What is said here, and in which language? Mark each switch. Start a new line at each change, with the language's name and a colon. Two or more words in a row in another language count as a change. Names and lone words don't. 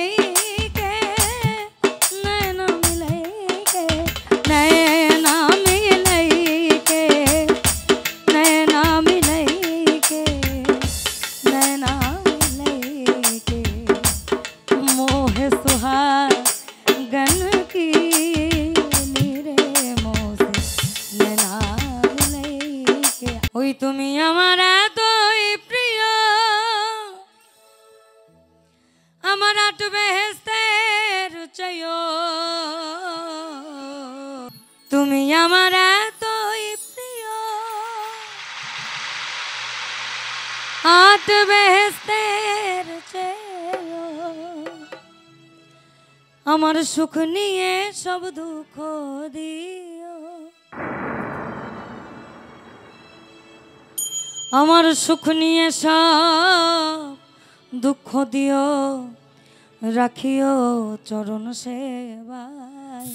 Hindi: के, नैना मिलई के, नैना मिलई के, नैना मिलई के, नैना मिलई के, मोह सुहागन की नीरे मोसे नैना मिलई के।
Bangla: ওই তুমি আমার এতই প্রিয়, আমার আট বেহেশতের চাইও, তুমি আমার এতই প্রিয়, আট বেহেশতের চাইও, আমার সুখ নিয়ে সব দুঃখ দিও, আমার সুখ নিয়ে সব দুঃখ দিও, রাখিও চরণ সেবায়।